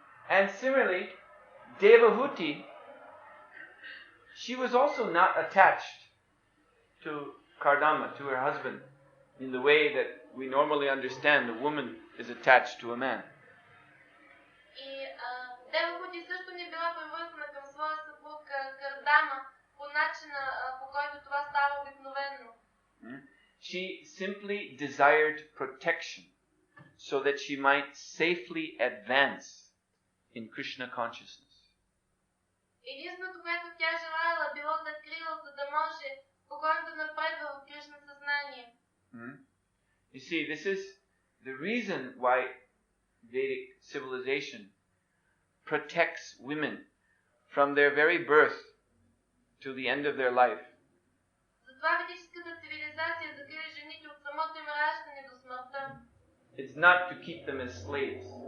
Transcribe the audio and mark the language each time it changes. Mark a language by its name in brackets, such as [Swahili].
[English] And similarly, Devahuti, she was also not attached to Kardama, to her husband, in the way that we normally understand a woman is attached to a man. [Bulgarian] И Девахути също не била привързана към своя съпруг Кардама по начина, по който това става обикновено. [English] She simply desired protection so that she might safely advance in Krishna consciousness. [Bulgarian] Единственото, което тя желала, било закрила, за да може спокойно да напредва в Кришна съзнание. [English] You see, this is the reason why Vedic civilization protects women from their very birth to the end of their life. [Bulgarian] Затова ведическата цивилизация закрива жените от самото им раждане до смъртта. [English] It's not to keep them as slaves.